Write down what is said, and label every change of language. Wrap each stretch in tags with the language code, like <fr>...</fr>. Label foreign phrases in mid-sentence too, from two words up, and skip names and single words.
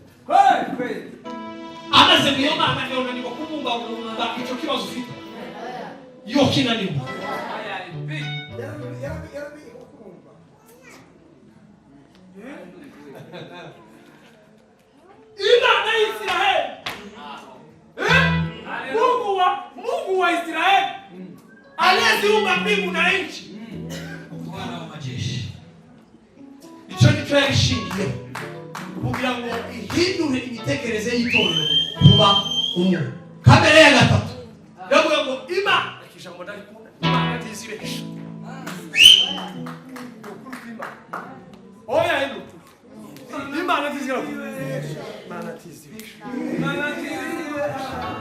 <rw>amaze niyo Mana niyo nanirwa kubungabunga icyo kibazo ufite yo kinanirwa.</rw> <sw>Imana ya Israeli, Mungu wa Israeli aliyeziumba mbingu na nchi, Bwana wa majeshi,</sw> <rw>icyo nicyo yarishingiye kugira ngo ihindure imitekerereze y'itorero kuba umwe. Kamere ya gatatu yavuga ngo Imana ijambo ndarikunda, Imana ntizibesha. Oya hino Imana ntizibesha, Imana ntizibesha, Imana ntizibesha.</rw>